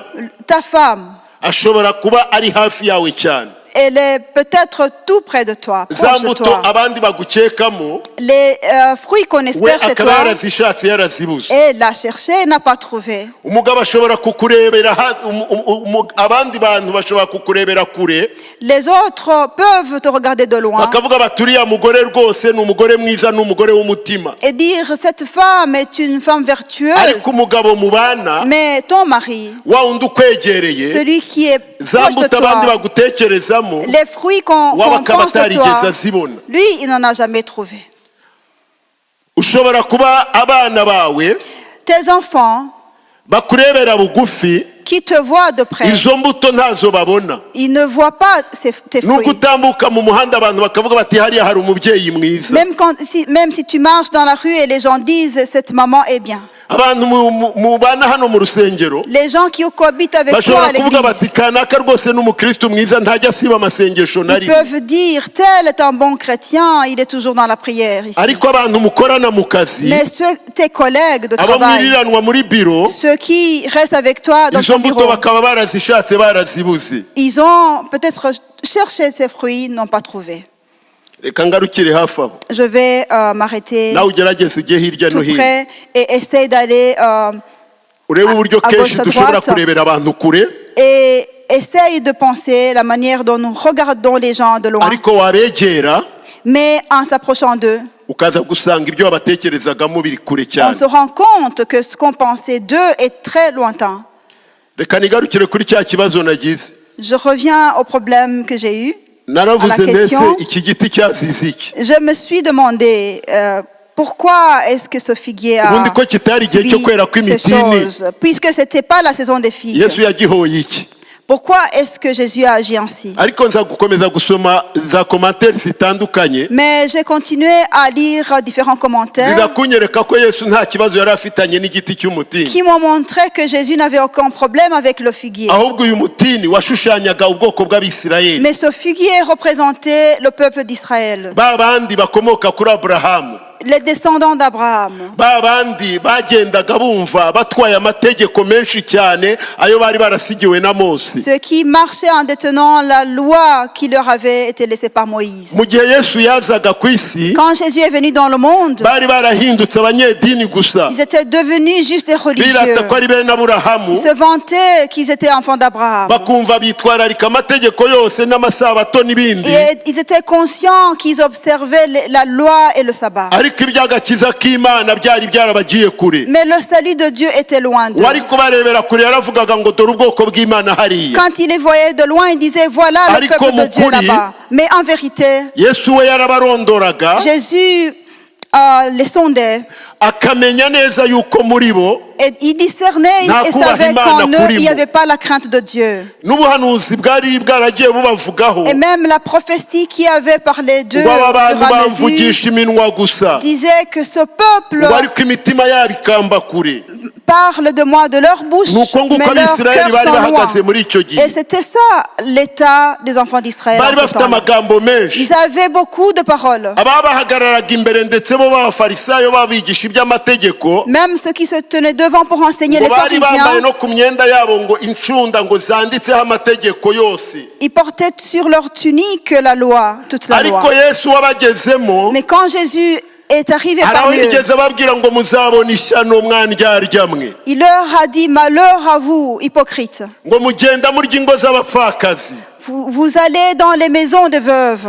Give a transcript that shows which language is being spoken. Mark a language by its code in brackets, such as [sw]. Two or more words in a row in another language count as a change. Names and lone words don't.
[fr] ta femme, [rw] ashobora kuba ari hafi yawe cyane [fr] elle est peut-être tout près de toi, [rw] za [fr] proche de [rw] mbuto [fr] toi. [rw] abandi bagukekamo [fr] Les fruits qu'on [rw] we [fr] espère chez [rw] akaba [fr] toi, [rw] yarazishatse yarazibuze [fr] et l'a cherché et n'a pas trouvé. [rw] umugabo ashobora kukurebera abandi bantu bashobora kukurebera kure [fr] Les autres peuvent te regarder de loin [rw] bakavuga bati uriya mugore rwose ni umugore mwiza ni umugore w'umutima [fr] et dire cette femme est une femme vertueuse. [rw] ariko umugabo mubana [fr] Mais ton mari, [rw] wa wundi ukwegereye [fr] celui qui est [rw] za [fr] proche de [rw] mbuto abandi [fr] toi, [rw] bagutekerezamo [fr] les fruits qu'on [rw] we akaba [fr] pense de [rw] atarigeze [fr] toi, [rw] azibona [fr] lui, il n'en a jamais trouvé. [rw] ushobora kuba abana bawe [fr] Tes enfants [rw] bakurebera bugufi [fr] qui te voient de près, [rw] izo mbuto ntazo babona [fr] ils ne voient pas tes [rw] nubwo [fr] fruits. [rw] utambuka mu muhanda abantu bakavuga bati hariya hari umubyeyi mwiza [fr] Même si tu marches dans la rue et les gens disent cette maman est bien. [rw] abantu mubana hano mu rusengero [fr] Les gens qui cohabitent avec toi [rw] bashobora [fr] à [rw] kuvuga [fr] l'église, [rw] bati kanaka rwose ni umukristo mwiza ntajya asiba amasengesho na [fr] ils [rw] rimwe [fr] peuvent dire tel est un bon chrétien, il est toujours dans la prière ici. [rw] ariko abantu mukorana mu kazi [fr] Mais tes collègues de [rw] abo [fr] travail, [rw] mwiriranwa muri biro [fr] ceux qui restent avec toi dans [rw] izo [fr] ton [rw] mbuto [fr] bureau, [rw] bakaba barazishatse barazibuze [fr] ils ont peut-être cherché ces fruits, n'ont pas trouvé. [rw] reka ngarukire hafi aho [fr] Je vais m'arrêter [rw] nawe ugerageze ujye hirya no [fr] tout [rw] hino [fr] près et essayer d'aller [rw] urebe uburyo [fr] à [rw] kenshi [fr] gauche, à [rw] dushobora [fr] droite. [rw] kurebera abantu kure [fr] et essaye de penser la manière dont nous regardons les gens de loin. [rw] ariko wabegera [fr] Mais en s'approchant d'eux, [rw] ukaza gusanga ibyo wabatekerezagamo biri kure [fr] on [rw] cyane [fr] se rend compte que ce qu'on pensait d'eux est très lointain. [rw] reka nigarukire kuri cya kibazo nagize [fr] Je reviens au problème que j'ai eu. [rw] naravuze [fr] À la [rw] mbese [fr] question. [rw] iki giti cyazize iki [fr] Je me suis demandé pourquoi est-ce que ce figuier a [rw] ubundi ko kitari igihe cyo [fr] subi [rw] kwera [fr] ces [rw] kw'imitini [fr] choses, puisque ce n'était pas la saison des figues. [rw] yesu yagihoye iki [fr] Pourquoi est-ce que Jésus a agi ainsi? [rw] ariko nza gukomeza gusoma za komantere zitandukanye [fr] Mais j'ai continué à lire différents commentaires [rw] zidakunyereka ko yesu nta kibazo yari afitanye n'igiti cy'umutini [fr] qui m'ont montré que Jésus n'avait aucun problème avec le figuier. [rw] ahubwo uyu mutini washushanyaga ubwoko bw'abisirayeli [fr] Mais ce figuier représentait le peuple d'Israël, [rw] ba bandi bakomoka kuri aburahamu [fr] les descendants d'Abraham. [rw] ba bandi bagendaga bumva batwaye amategeko menshi cyane ayo bari barasigiwe na mose [fr] Ceux qui marchaient en détenant la loi qui leur avait été laissée par Moïse. [rw] mu gihe yesu yazaga ku isi [fr] Quand Jésus est venu dans le monde, [rw] bari barahindutse abanyedini gusa [fr] ils étaient devenus juste et religieux. [rw] birata ko ari bene aburahamu [fr] Ils se vantaient qu'ils étaient enfants d'Abraham. [rw] bakumva bitwararika amategeko yose n'amasabato n'ibindi [fr] Et ils étaient conscients qu'ils observaient la loi et le sabbat. [rw] ariko iby'agakiza k'imana byari byarabagiye kure [fr] Mais le salut de Dieu était loin d'eux. [rw] wari kubarebera kure yaravugaga ngo dore ubwoko bw'imana hariya [fr] Quand il les voyait de loin, il disait voilà le [rw] Ariko [fr] peuple de Dieu [rw] mukuri, [fr] là-bas. Mais en vérité, [rw] yesu we yarabarondoraga [fr] Jésus les sondait [rw] akamenya neza yuko muri bo [fr] et il discernait [rw] Nta [fr] et [rw] kubaha [fr] savait [rw] Imana [fr] qu'en eux, il n'y [rw] kurimo. [fr] avait pas la crainte de Dieu. [rw] n'ubuhanuzi bwari bwaragiye bubavugaho [fr] Et même la prophétie qui avait parlé d'eux [rw] ngo aba [fr] au [rw] bantu [fr] fur et à mesure [rw] bamvugisha iminwa gusa [fr] disait que ce peuple [rw] ngo ariko imitima yabo ikamba kure [fr] parlent de moi de leur bouche, [rw] nuko nguko [fr] mais leurs [rw] abisirayeli [fr] cœurs [rw] bari [fr] sont [rw] bahagaze [fr] loin. [rw] muri icyo gihe [fr] Et c'était ça l'état des enfants d'Israël. [rw] bari [fr] en ce [rw] bafite [fr] temps-là. [rw] amagambo menshi [fr] Ils avaient beaucoup de paroles. [rw] ababahagararaga imbere ndetse bo b'abafarisayo babigisha iby'amategeko [fr] Même ceux qui se tenaient devant pour enseigner [rw] ngo [fr] les [rw] bari bambaye [fr] pharisiens, [rw] no ku myenda yabo ngo incunda ngo zanditseho amategeko yose [fr] ils portaient sur leur tunique la loi, toute la loi. [rw] ariko yesu wabagezemo [fr] Mais quand Jésus est arrivé [rw] hari aho [fr] parmi eux, [rw] yigeze ababwira ngo muzabona ishyano mwandyarya mwe [fr] il leur a dit, malheur à vous, hypocrites. [rw] ngo mugenda murya ingo z'abapfakazi [fr] Vous allez dans les maisons des veuves.